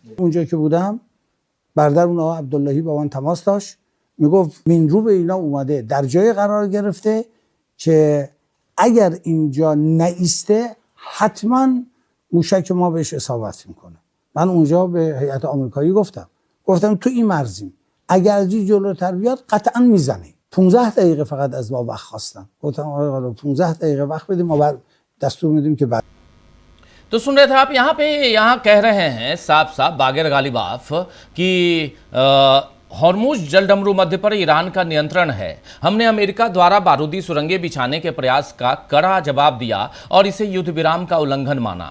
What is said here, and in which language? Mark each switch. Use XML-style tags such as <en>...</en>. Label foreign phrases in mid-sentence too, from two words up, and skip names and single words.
<fa>اونجا که بودم برادر اون آقا عبداللهی با من تماس داشت، میگفت مینروب اینا اومده در جای قرار گرفته که اگر اینجا نایسته حتما موشک ما بهش اصابت میکنه. من اونجا به هیئت آمریکایی گفتم تو این مرزیم، اگر از این جلوتر بیاد قطعا میزنیم. 15 دقیقه فقط از ما وقت خواستن. گفتم آقا 15 دقیقه وقت بدیم، ما دستور میدیم که بعد.</fa> <hi>तो सुन रहे थे आप, यहाँ कह रहे हैं साफ साफ बागेर गालिबाफ कि हॉर्मुज जलडमरू मध्य पर ईरान का नियंत्रण है। हमने अमेरिका द्वारा बारूदी सुरंगें बिछाने के प्रयास का कड़ा जवाब दिया और इसे युद्ध विराम का उल्लंघन माना।</hi>